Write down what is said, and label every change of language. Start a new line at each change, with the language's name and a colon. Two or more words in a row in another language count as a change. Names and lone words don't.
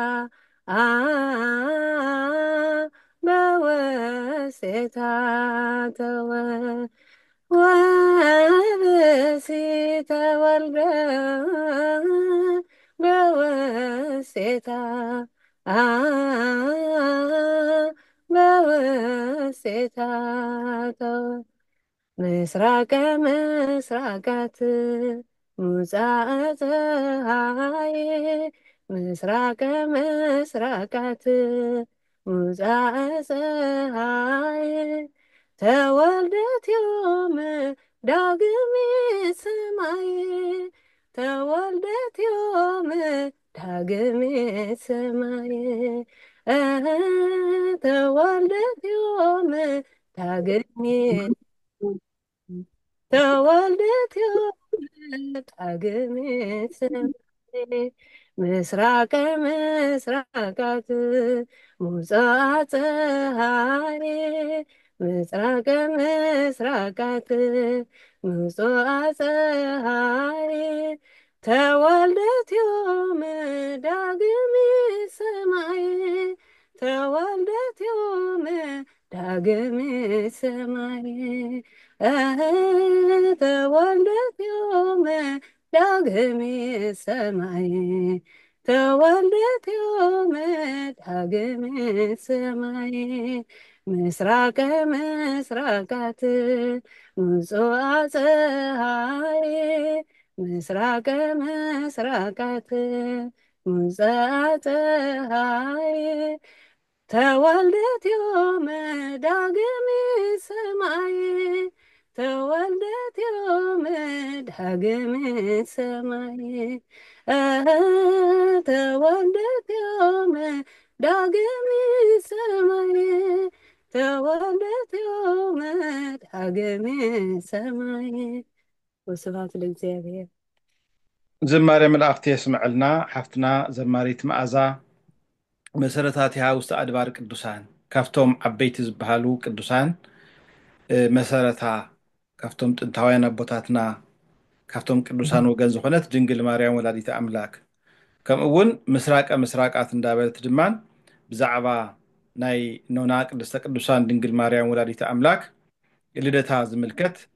Geez: በውስቴታ ተወ ወብእሲ ተወልደ በውስቴታ በውስቴታ ተወ ምስራቀ ምስራቃት ሙጻእ ፀሐይ ምስራቀ ምስራቃት ሙጻእ ፀሐይ ተወልደት ዮም ዳግሚት ሰማይ ተወልደት ዮም ዳግሚት ሰማይ ተወልደት ዮም ዳግሚት ተወልደት ዮም ዳግሚት ሰማይ ምስራቀ ምስራቃት ሙጻእ ፀሐይ ምስራቀ ምስራቃት ሙጻእ ፀሐይ ተወልደት ዮም ዳግሚት ሰማይ ተወልደት ዮም ዳግሚት ሰማይ ተወልደት ዮም ዳግሚት ሰማይ ተወልደት ዮም ዳግሚት ሰማይ ምስራቀ ምስራቃት ሙጻእ ፀሐይ ምስራቀ ምስራቃት ሙፀአ ፀሐይ ተወልደትዮም ዳግም ሰማይ ተወልደትዮም ዳግም ሰማይ ተወልደትዮም ዳግም ሰማይ ተወልደትዮም ዳግም ሰማይ ወስብሐት ለእግዚአብሔር።
Tigrinya: ዝማሬ መላእክቲ የስምዐልና ሓፍትና ዘማሪት መዓዛ መሰረታቲሃ ውስተ ኣድባር ቅዱሳን ካብቶም ዓበይቲ ዝበሃሉ ቅዱሳን መሰረታ ካብቶም ጥንታውያን ኣቦታትና ካብቶም ቅዱሳን ወገን ዝኾነት ድንግል ማርያም
Geez: ወላዲተ ኣምላክ
Tigrinya: ከምኡ እውን
Geez: ምስራቀ ምስራቃት
Tigrinya: እንዳበለት ድማን ብዛዕባ ናይ ኖና
Geez: ቅድስተ ቅዱሳን
Tigrinya: ድንግል ማርያም
Geez: ወላዲተ ኣምላክ
Tigrinya: ልደታ ዝምልከት